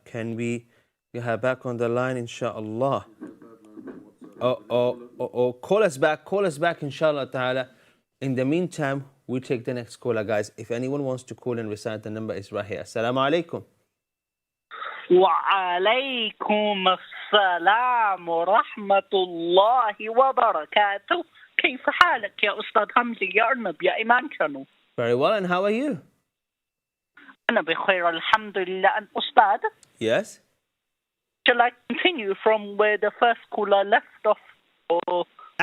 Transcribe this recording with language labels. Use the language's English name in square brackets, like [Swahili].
[English] Can we get her back on the line, inshallah? Or call us back, inshallah ta'ala. In the meantime, we take the next caller, guys. If anyone wants to call and recite, the number is right here. Assalamu alaikum. [Arabic] وعليكم السلام ورحمة الله وبركاته. كيف حالك يا أستاذ حمزة يا أرنب يا إيمان Channel؟ [English] Very well, and how are you? [Arabic] أنا بخير الحمد لله. [English] And [Arabic] أستاذ, [English] Yes? shall I continue from where the first caller left off, or from the